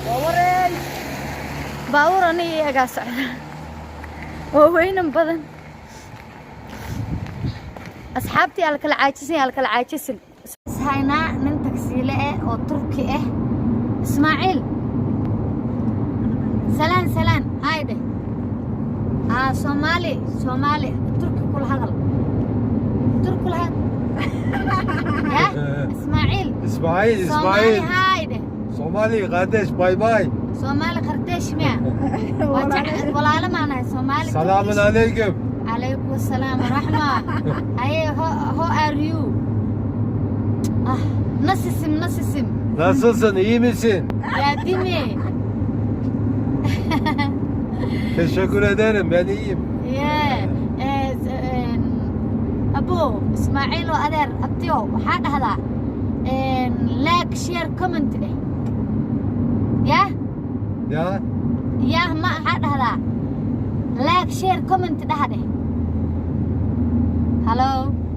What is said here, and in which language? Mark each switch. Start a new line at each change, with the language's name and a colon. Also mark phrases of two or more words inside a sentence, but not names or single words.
Somali: baawurani iyaga socda oo weynan badan asxaabti ala kala caajisin hayna nin taksiile oo turki Ismaaciil salaan hayde Somali turki kula hadal ya İsmaaciil hayde
Turkish: Somali kardeş bay bay. Somali kardeş mi?
Somali: Walaalo maanahay Somali.
Turkish: Selamun aleyküm.
Arabic: عليكم السلام ورحمة.
English: How are you?
Turkish: Nasılsın? Nasılsın? İyi misin? Ya değil mi? Teşekkür ederim. Ben iyiyim.
Somali: Abu Ismaaciil oo adeer abtiyo waxaa dhahdaa
English: like share comment
Somali: ya ma waxaa dhahdaa
English: like share comment
Somali: dhahde hello